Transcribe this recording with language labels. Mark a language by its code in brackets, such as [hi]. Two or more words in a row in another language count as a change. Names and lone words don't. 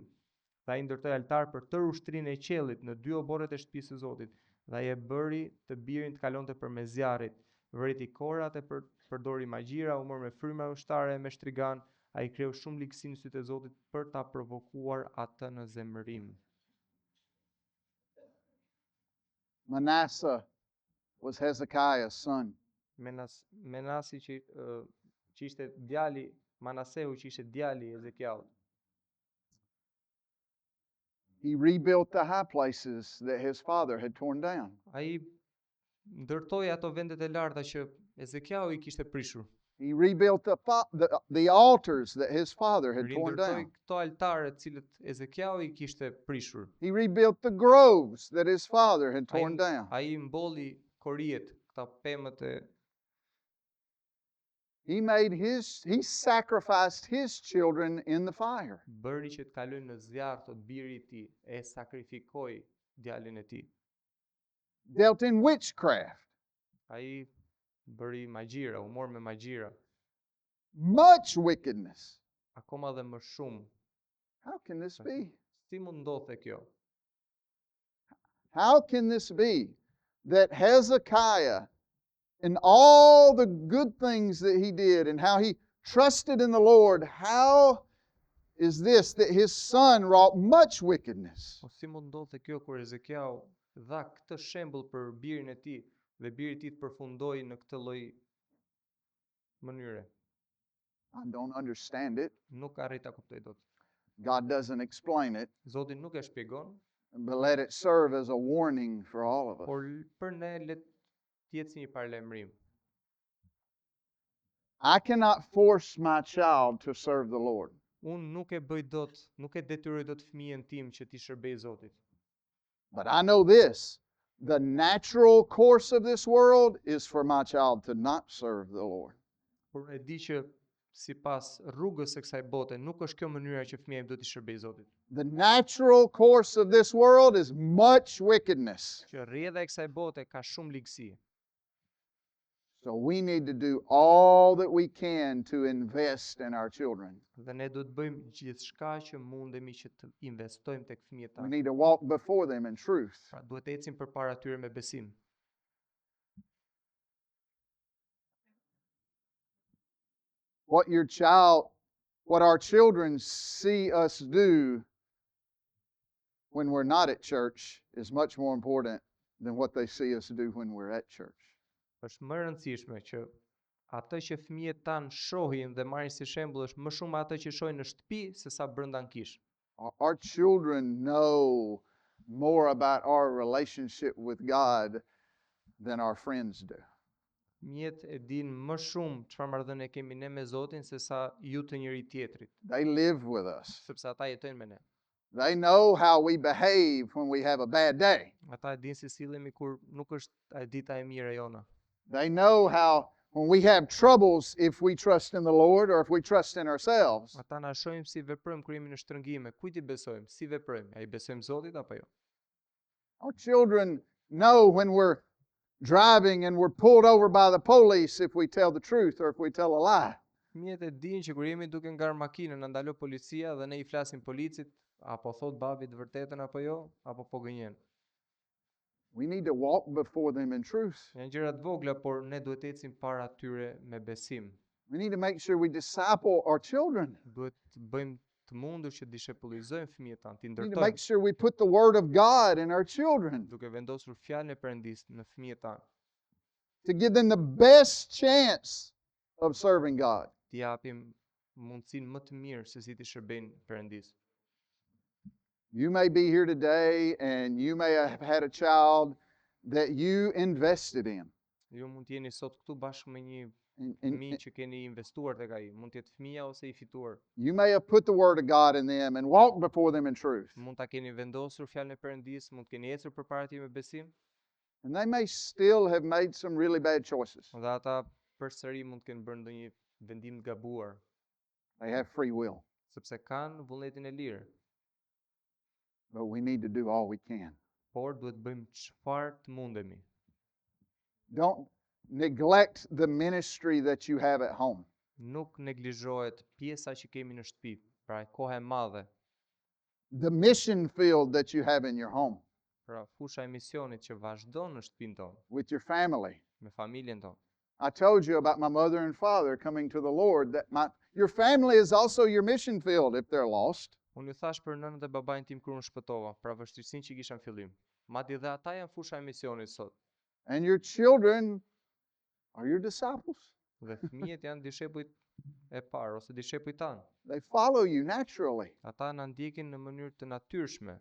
[sq] Dhe ai ndërtoi altar për tërë ushtrinë e qiellit në 2 oborret e shtëpisë së Zotit. Dhe ai e bëri të birin të kalonte përmes zjarrit, vriti korat e përdori magjira, u mor me fryma ushtare me shtrigan, ai kreu shumë ligësi në sytë e Zotit për ta provokuar atë në zemërim. [en] Manasseh was Hezekiah's son. [sq] Menasi që ishte djali, Manaseu që ishte djali i Ezekiaut. [en] He rebuilt the high places that his father had torn down. [sq] Ai ndërtoi ato vendet e larta që Ezekiau i kishte prishur. [en] He rebuilt the altars that his father had torn [sq] Rindërtoi [en] down. [sq] këto altare të cilët Ezekiau i kishte prishur. [en] He rebuilt the groves that his father had torn down. [sq] Ai mbolli koriet, këta pemët e [en] He sacrificed his children in the fire. [sq] bëri që të kalojnë në zjarr të biri i tij, e sakrifikoi djalin e tij. [en] Dealt in witchcraft. [sq] Ai bëri magjira, u mor me magjira, [en] Much wickedness. [sq] akoma dhe më shumë. [en] How can this be? [sq] Si mund ndodhte kjo? [en] How can this be that Hezekiah, in all the good things that he did and how he trusted in the Lord, how is this that his son wrought much wickedness? [sq] Po si mund ndodhte kjo kur Ezekiau dha këtë shembull për birin e tij dhe biri i tij të përfundoi në këtë lloj mënyre? [en] I don't understand it. [sq] Nuk arrit ta kuptoj dot. [en] God doesn't explain it, [sq] Zoti nuk e shpjegon, [en] but let it serve as a warning for all of us. [sq] por për ne le të jetë si një paralajmërim. [en] I cannot force my child to serve the Lord. [sq] Unë nuk e bëj dot, nuk e detyroj dot fëmijën tim që t'i shërbej Zotit. [en] But I know this, the natural course of this world is for my child to not serve the Lord. [sq] Por e di që sipas rrugës së kësaj bote nuk është kjo mënyra që fëmia im do t'i shërbej Zotit. [en] The natural course of this world is much wickedness. [sq] Që rrjedha e kësaj bote ka shumë ligësi. [en] So we need to do all that we can to invest in our children. [sq] Dhe ne do të bëjmë gjithçka që mundemi që të investojmë tek fëmijët [en] We [sq] tanë. [en] need to walk before them in truth. [sq] Pra duhet të ecim përpara tyre me besim. [en] What our children see us do when we're not at church is much more important than what they see us do when we're at church. [sq] Është më e rëndësishme që atë që fëmijët tanë shohin dhe marrin si shembull është më shumë atë që shohin në shtëpi se sa brenda në kishë. [en] Our children know more about our relationship with God than our friends do. [sq] Fëmijët e dinë më shumë çfarë marrëdhënie kemi ne me Zotin se sa ju të njëri tjetrit, [en] They live with us. [sq] sepse ata jetojnë me ne. [en] They know how we behave when we have a bad day. [sq] Ata e dinë si sillemi kur nuk është dita e mirë e jona. [en] They know how when we have troubles, if we trust in the Lord or if we trust in ourselves. [sq] Ata na shohin si veprojmë kur jemi në shtrëngime, kujt i besojmë, si veprojmë, a i besojmë Zotit apo jo? [en] Our children know when we're driving and we're pulled over by the police if we tell the truth or if we tell a lie. [sq] Fëmijët e dinë që kur jemi duke ngar makinën, na ndalo policia dhe ne i flasim policit, apo thot babi të vërtetën apo jo, apo po gënjen. [en] We need to walk before them in truth. [sq] Janë gjëra të vogla, por ne duhet të ecim para tyre me besim. [en] We need to make sure we disciple our children. [sq] Duhet të bëjmë të mundur që dishepullizojmë fëmijët tanë, t'i [en] We need to make [sq] ndërtojmë, [en] sure we put the Word of God in our children. [sq] duke vendosur fjalën e Perëndisë në fëmijët tanë. [en] to give them the best chance of serving God. [sq] T'i japim mundësinë më të mirë se si t'i shërbejnë Perëndis. [en] You may be here today and you may have had a child that you invested in. [sq] Ju mund të jeni sot këtu bashkë me një [en] And [sq] fëmijë që keni investuar tek ai, mund të jetë fëmia ose i fituar. [en] you may have put the Word of God in them and walked before them in truth. [sq] Mund ta keni vendosur fjalën e Perëndis, mund të keni ecur përpara tij me besim, [en] And they may still have made some really bad choices. [sq] dhe ata përsëri mund të kenë bërë ndonjë vendim të gabuar, [en] They have free will. [sq] sepse kanë vullnetin e lirë, [en] But we need to do all we can. [sq] por duhet bëjmë çfarë të mundemi. [en] Don't neglect the ministry that you have at home. [sq] Nuk neglizhohet pjesa që kemi në shtëpi, pra koha e madhe, [en] The mission field that you have in your home [sq] pra fusha e misionit që vazhdon në shtëpinë tonë, [en] with your family. [sq] me familjen tonë. [en] I told you about my mother and father coming to the Lord, that your family is also your mission field if they're lost. [sq] Unë ju thash për nënën dhe babain tim kur unë shpëtova, pra vështirësinë që kisha në fillim. Madje dhe ata janë fusha e misionit sot. [en] And your children are your disciples. [sq] Dhe fëmijët janë dishepujt e parë ose dishepujt tanë. [en] They follow you naturally. [sq] Ata na ndjekin në mënyrë të natyrshme.